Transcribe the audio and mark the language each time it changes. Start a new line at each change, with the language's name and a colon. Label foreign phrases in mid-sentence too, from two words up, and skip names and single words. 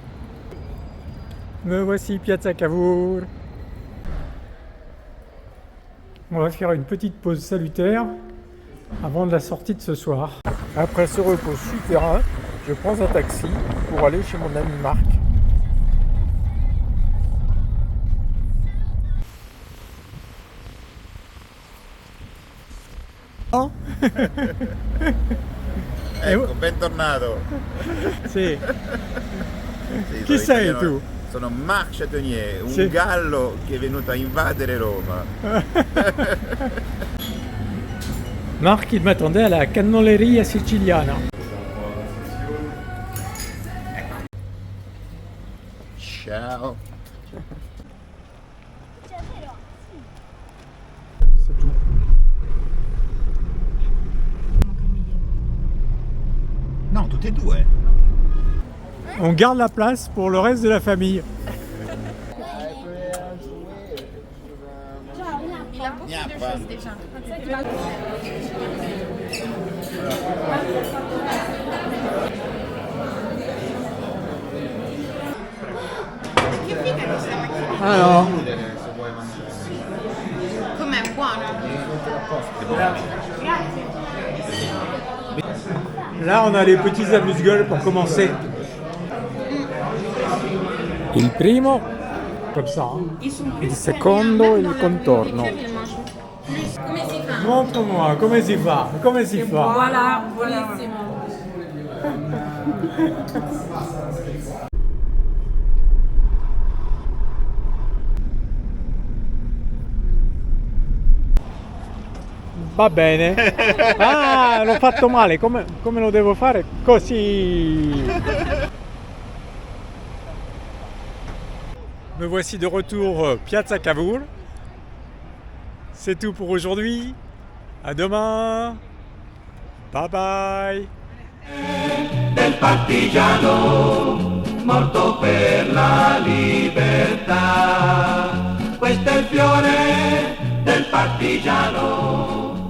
French: Me voici Piazza Cavour. On va faire une petite pause salutaire avant de la sortie de ce soir. Après ce repos souterrain, je prends un taxi pour aller chez mon ami Marc. Oh.
Italian: Ecco, bentornato. Sì. Sì, Chi sei italiano. tu? Sono Marc Chatonier, un Sì. gallo che è venuto a invadere Roma.
French: Marc, il m'attendait à la Cannoleria Siciliana.
Italian: Ciao.
French: C'est tout.
Italian: No, tutte e due.
French: On garde la place pour le reste de la famille. Il a beaucoup de choses déjà.
Italian: Che figa questa macchinetta. Ah no. Com'è buono? Grazie.
French: Là, on a les petits amuse-gueules pour commencer.
Italian: Il primo,
French: comme ça, hein.
Italian: Il secondo, il contorno. Come si fa?
French: Montre-moi,
Italian: come si fa? Come si fa? Voilà, buonissimo. Va bene. Ah, l'ho fatto male. Come lo devo fare? Così.
French: Me voici de retour Piazza Cavour. C'est tout pour aujourd'hui. À demain.
English: Bye bye.
Italian: Del partigiano morto per la libertà. Questo è il fiore del partigiano.